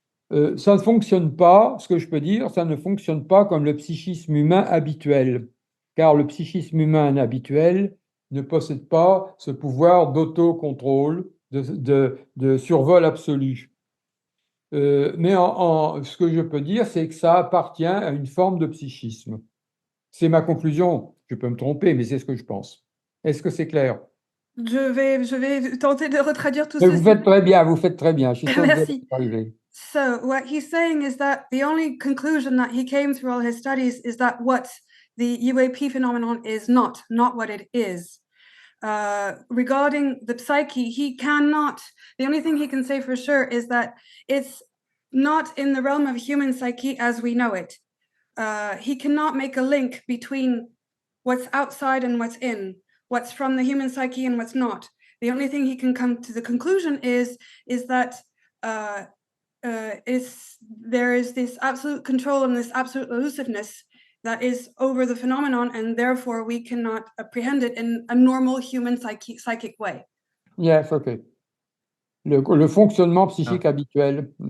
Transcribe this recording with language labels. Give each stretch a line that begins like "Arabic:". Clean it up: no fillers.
French: Ça ne fonctionne pas, ce que je peux dire, ça ne fonctionne pas comme le psychisme humain habituel, car le psychisme humain habituel ne possède pas ce pouvoir d'autocontrôle, de survol absolu. Mais ce que je peux dire, c'est que ça appartient à une forme de psychisme. C'est ma conclusion, je peux me tromper, mais c'est ce que je pense. Est-ce que c'est clair? Je vais tenter de retraduire tout Mais ceci. vous faites très bien, vous faites très bien. Je suis sûr que vous Merci. allez arriver.
English: So what he's saying is that the only conclusion that he came through all his studies is that what the UAP phenomenon is not what it is. Regarding the psyche, the only thing he can say for sure is that it's not in the realm of human psyche as we know it. He cannot make a link between what's outside and what's in, what's from the human psyche and what's not. The only thing he can come to the conclusion is that there is this absolute control and this absolute elusiveness that is over the phenomenon, and therefore we cannot apprehend it in a normal human psychic way. Yes, okay.
French: Le fonctionnement psychique habituel.